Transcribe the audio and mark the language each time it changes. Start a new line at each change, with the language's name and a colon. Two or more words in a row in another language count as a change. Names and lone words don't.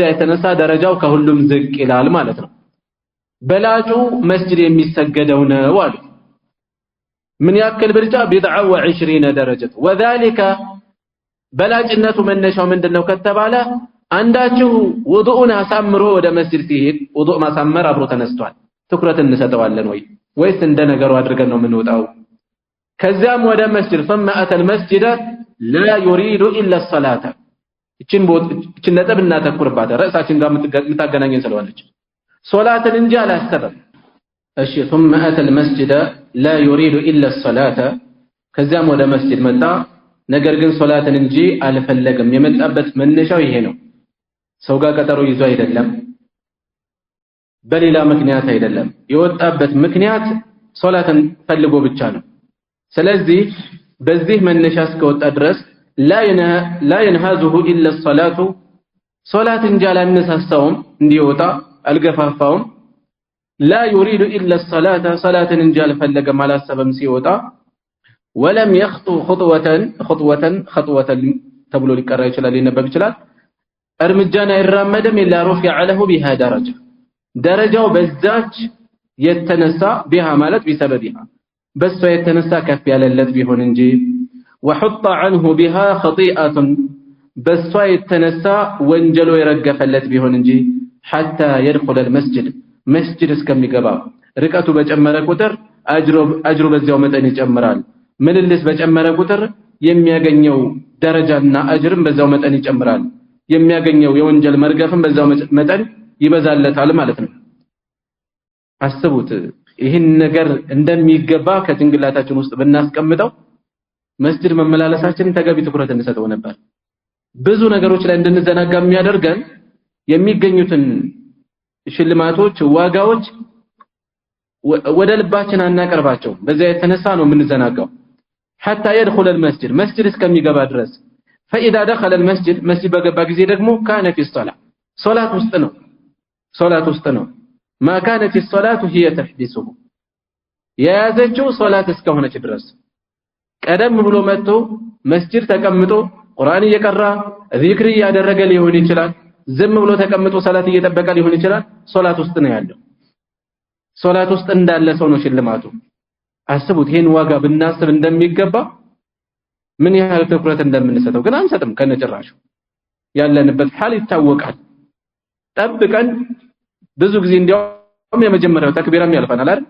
Amharic: የተነሳ ደረጃው ከሁሉም ዝቅ ይላል ማለት ነው በላጩ መስጂድ የሚሰገደው ነው አሉ ምን ያክል ብልጫ ቢድዓ و20 ደረጃ وذلك በላጭነቱ መነሻው ምንድነው ከተባለ አንዳችሁ ውዱኡን አሳምሮ ወደ መስጂድ ሲሄድ ውዱእ ማሳመር አብሮ ተነስቷል ትኩረት እንሰጠዋለን ወይስ እንደ ነገሩ አድርገን ነው የምንወጣው ከዚያም ወደ መስጂድ
Arabic: ثم اتى المسجد لا يريد الا الصلاه
Amharic: እቺን ነጥብ እናተኩርባት ራሳችን ጋር የምታገናኘን ስለሆነች ሶላትን እንጂ አላስተበም እሺ
Arabic: ثم اتى المسجد لا يريد الا الصلاه
Amharic: ከዚያም ወደ መስጂድ መጣ ነገር ግን ሶላትን እንጂ አልፈለገም የመጣበት መነሻው ይሄ ነው ሰው ጋር ቀጠሮ ይዞ አይደለም በሌላ ምክንያት አይደለም የወጣበት ምክንያት ሶላትን ፈልጎ ብቻ ነው ስለዚህ በዚህ መነሻ እስከወጣ ድረስ
Arabic: لا ينهزه الا الصلاه صلاه
Amharic: እንጂ አላነሳሳውም እንዲወጣ አልገፋፋውም
Arabic: لا يريد الا الصلاه صلاه
Amharic: እንጂ አልፈለገም አላሰበም ሲወጣ
Arabic: ولم يخطو خطوه
Amharic: ተብሎ ሊቀራ ይችላል ሊነበብ ይችላል እርምጃን አይራመድም
Arabic: الا رفع له بها درجه
Amharic: ደረጃው በዛች የተነሳ بها ማለት بسببها በሷ የተነሳ ከፍ ያለለት ቢሆን እንጂ
Arabic: وحط عنه بها خطيئه
Amharic: በሷ የተነሳ ወንጀሉ የረገፈለት ቢሆን እንጂ
Arabic: حتى يدخل المسجد مسجد
Amharic: እስከሚገባ ርቀቱ በጨመረ ቁጥር አጅሩ በዚያው መጠን ይጨምራል። ምልልስ በጨመረ ቁጥር የሚያገኘው ደረጃና አጅርም በዛው መጠን ይጨምራል። የሚያገኘው የወንጀል መርገፍም በዛው መጠን ይበዛለታል ማለት ነው። አስቡት ይህን ነገር እንደሚገባ ከጭንቅላታችን ውስጥ ብናስቀምጠው መስጂድ መመላለሳችንን ተገቢ ትኩረት እንሰጠው ነበር። ብዙ ነገሮች ላይ እንድንዘናጋ የሚያደርገን የሚገኙትን ሽልማቶች፣ ዋጋዎች ወደ ልባችን አናቀርባቸው። በዛ የተነሳ ነው የምንዘናጋው።
Arabic: حتى يدخل المسجد مسجد
Amharic: እስከሚገባ ድረስ
Arabic: فإذا دخل المسجد مسجد
Amharic: በገባ ጊዜ ደግሞ
Arabic: كان في الصلاة
Amharic: ሶላት ውስጥ ነው
Arabic: ما كانت الصلاة هي تحبسه
Amharic: የያዘችው ሶላት እስከሆነች ድረስ ቀደም ብሎ መጥቶ መስጂድ ተቀምጦ ቁርአን እየቀራ ዚክር እያደረገ ሊሆን ይችላል። ዝም ብሎ ተቀምጦ ሶላት እየጠበቀ ሊሆን ይችላል። ሶላት ውስጥ ነው ያለው። ሶላት ውስጥ እንዳለ ሰው ነው ሽልማቱ። አስቡት ይሄን ዋጋ ብናስብ እንደሚገባ ምን ያህል ትኩረት እንደምንሰጠው ግን አንሰጥም። ከነጭራሹ ያለንበት ሐል ይታወቃል። ጠብቀን ብዙ ጊዜ እንዲያውም የመጀመሪያው ተክቢራም ያልፈናል አይደል?